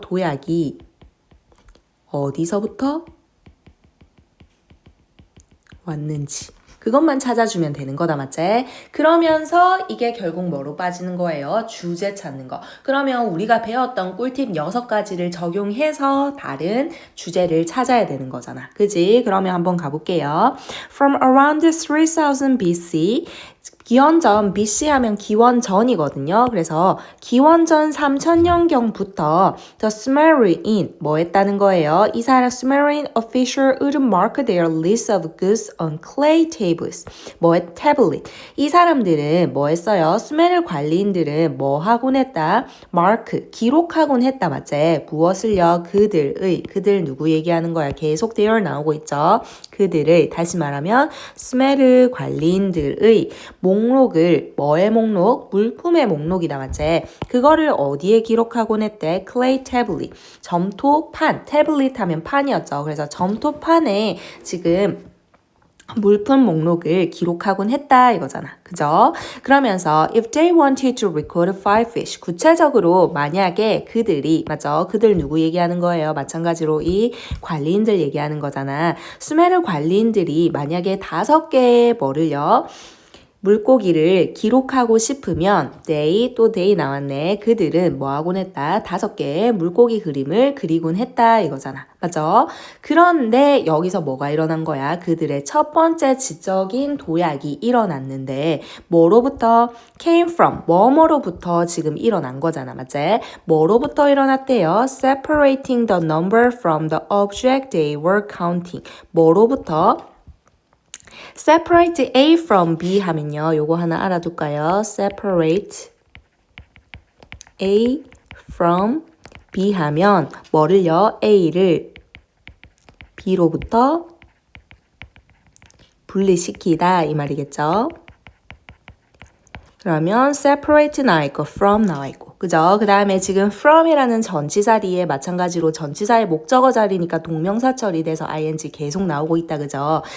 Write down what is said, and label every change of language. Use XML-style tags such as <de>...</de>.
<ko>도약이 어디서부터 왔는지 그것만 찾아주면 되는 거다, 맞지? 그러면서 이게 결국 뭐로 빠지는 거예요? 주제 찾는 거. 그러면 우리가 배웠던 꿀팁 6가지를 적용해서 다른 주제를 찾아야 되는 거잖아. 그지? 그러면 한번 가볼게요.</ko> <en>From around 3000 BC</en> <ko>기원전 BC 하면 기원전이거든요. 그래서 기원전 3000년경부터 The Sumerian 뭐 했다는 거예요? 이 사람</ko> <en>Sumerian official would mark their list of goods on clay tables.</en> <ko>뭐의 tablet. 이 사람들은 뭐 했어요? 수메르 관리인들은 뭐 하곤 했다? mark, 기록하곤 했다. 맞지? 무엇을요? 그들 누구 얘기하는 거야? 계속 there 나오고 있죠. 그들을 다시 말하면 수메르 관리인들의 목록을 뭐의 목록? 물품의 목록이다. 맞지? 그거를 어디에 기록하곤 했대?</ko> <en>clay tablet. 점토판.</en> <ko>tablet 하면 판이었죠. 그래서 점토판에 지금 물품 목록을 기록하곤 했다 이거잖아. 그죠?</ko> <en>그러면서 if they wanted to record 5 fish</en> <ko>구체적으로 만약에 그들이 맞죠? 그들 누구 얘기하는 거예요? 마찬가지로 이 관리인들 얘기하는 거잖아. 수메르 관리인들이 만약에 5개의 뭐를요? 물고기를 기록하고 싶으면 they 나왔네. 그들은 뭐 하곤 했다? 5개의 물고기 그림을 그리곤 했다 이거잖아. 맞죠? 그런데 여기서 뭐가 일어난 거야? 그들의 첫 번째 지적인 도약이 일어났는데 뭐로부터?</ko> <en>came from</en> <ko>뭐뭐로부터 지금 일어난 거잖아. 맞지? 뭐로부터 일어났대요?</ko> <en>separating the number from the object they were counting.</en> <ko>뭐로부터?</ko> <en>separate A from B 하면요.</en> <ko>요거 하나 알아둘까요?</ko> <en>separate A from B 하면 뭐를요?</en> <ko>A를 B로부터 분리시키다 이 말이겠죠. 그러면 separate 나와 있고 from 나와 있고 그죠? 그 다음에 지금 from이라는 전치사 뒤에 마찬가지로 전치사의 목적어 자리니까 동명사 처리돼서 ing 계속 나오고 있다. 그죠?</ko>